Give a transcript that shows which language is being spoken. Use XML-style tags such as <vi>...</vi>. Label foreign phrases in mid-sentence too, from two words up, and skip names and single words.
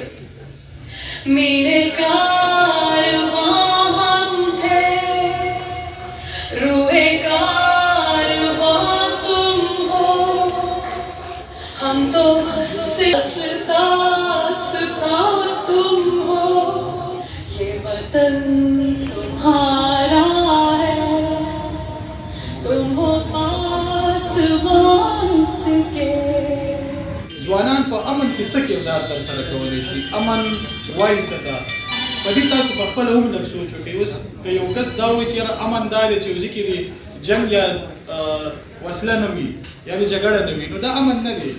<hi>मेरे कारवां हम है, रूहे हम तो सिस्ता तुम हो, ये वतन तुम्हारा है, तुम हो पासवान इसके।</hi> <ps>ځوانان په امن کې څه کردار ترسره کولی شي؟ امن وایي څه ده؟ په دې تاسو په خپله هم لږ سوچ وکړئ. اوس که یو کس دا وایي چې یاره امن دا دی چې یو ځای کې د جنګ یا وسله نه وي یا د جګړه نه وي، نو دا امن نه دی.</ps>